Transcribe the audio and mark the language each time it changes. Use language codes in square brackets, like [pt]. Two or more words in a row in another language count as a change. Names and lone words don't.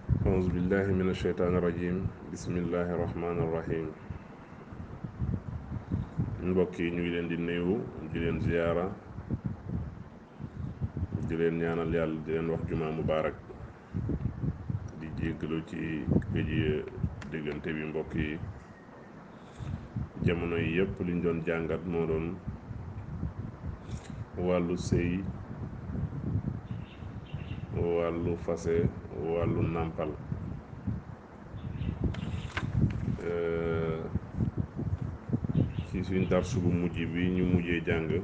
[ar] أعوذ بالله من الشيطان الرجيم بسم الله الرحمن الرحيم [wo] mbokk yi ñu ngi leen di nuyu di leen ziyaara di leen ñaanal yàlla di leen wax [ar] جمعة مباركة [wo] di jéggalu ci gëj déggante bi mbokk yi jamono yi yëpp liñ doon jàngat moo doon wàllu sëy wàllu fase wàllu nàmpal ci suñ darsu bu mujj bi ñu mujjee jàng